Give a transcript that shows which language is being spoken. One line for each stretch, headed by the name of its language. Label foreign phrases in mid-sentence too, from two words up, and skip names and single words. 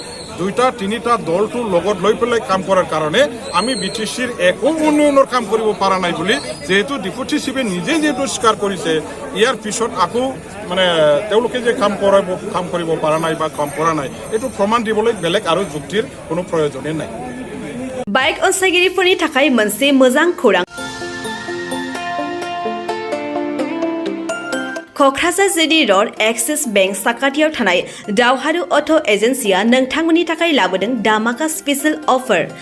Assamese: 2টা 3টা দলটোৰ লগত লৈ পেলাই কাম কৰাৰ কাৰণে আমি BTCৰ একো উন্নয়নৰ কাম কৰিব পৰা নাই বুলি যিহেতু ডেপুটি চিফে নিজে যিহেতু স্বীকাৰ কৰিছে। ইয়াৰ পিছত আকৌ মানে তেওঁলোকে যে কাম কৰিব পৰা নাই বা কাম কৰা নাই এইটো প্ৰমাণ দিবলৈ বেলেগ আৰু যুক্তিৰ কোনো প্ৰয়োজনেই নাই।
Bodo: बाइक अनसायगिरिफोरनि थाखाय मोनसे मोजां खौरां। क'क्राझार जिडी र'ड एक्सिस बेंक साखाथियाव थानाय दावहारु अट' एजेन्सिया नोंथांमोननि थाखाय लाबोदों दामाका
English: special offer.